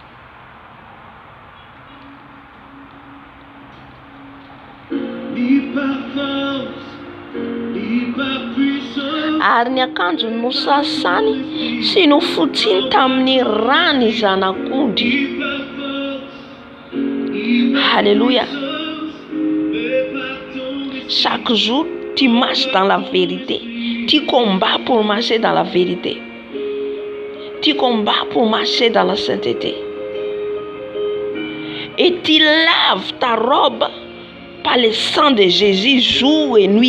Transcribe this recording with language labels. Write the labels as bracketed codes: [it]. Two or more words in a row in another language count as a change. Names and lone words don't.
[mg] Ary ny akanjo no sasany sy no fotsiny tamin'ny rany zanak'ondry. Alléluia. [fr] Chaque jour, tu marches dans la vérité. Tu combats pour marcher dans la vérité. Tu combats pour marcher dans la sainteté. Et tu laves ta robe par le sang de Jésus jour et nuit.